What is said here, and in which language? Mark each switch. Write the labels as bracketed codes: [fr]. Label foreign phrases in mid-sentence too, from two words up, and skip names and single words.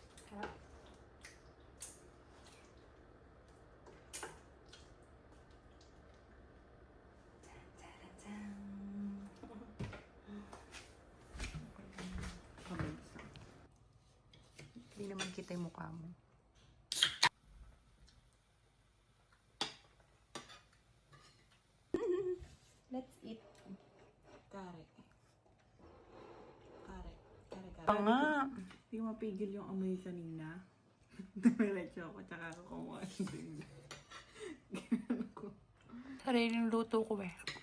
[tl] Hindi naman kita yung mukha mo. [en] Let's eat. [tl] Kare. Kare. Kare, kare. Oo nga. Hindi ko mapigil yung amoy kanina. Dumiretso ako, tsaka ako kumuha ng bigla. Ganun ko. Sariling luto ko eh.